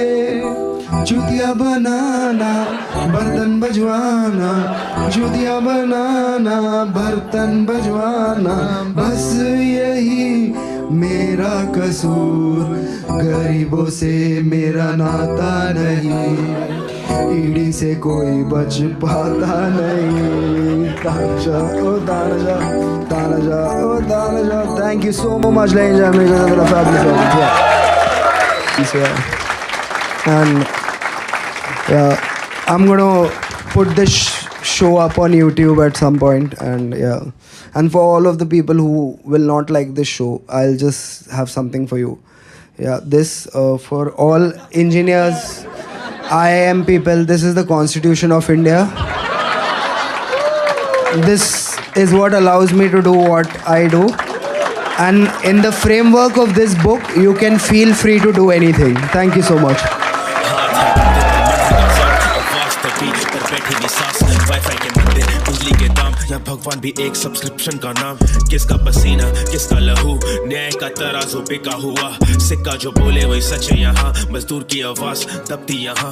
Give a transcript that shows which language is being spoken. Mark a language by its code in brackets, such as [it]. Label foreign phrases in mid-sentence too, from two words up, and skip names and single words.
[hi] चुतिया बनाना बर्तन बजवाना, चुतिया बनाना बर्तन बजवाना, बस यही मेरा कसूर। गरीबों से मेरा नाता नहीं, ईडी से कोई बच पाता नहीं। तानाशा ओ तानाशा, तानाशा ओ तानाशा। [en] Thank you so much, ladies and gentlemen. Another fabulous performance. And I'm gonna put this show up on YouTube at some point, and and for all of the people who will not like this show, I'll just have something for you. This for all engineers, IIM people, this is the Constitution of India. This is what allows me to do what I do, and in the framework of this book, you can feel free to do anything. Thank you so much. [hi] या भगवान भी एक सब्सक्रिप्शन का नाम। किसका पसीना किसका लहू, न्याय का तराजू बिका हुआ। सिक्का जो बोले वही सच है यहाँ, मजदूर की आवाज दबती यहाँ।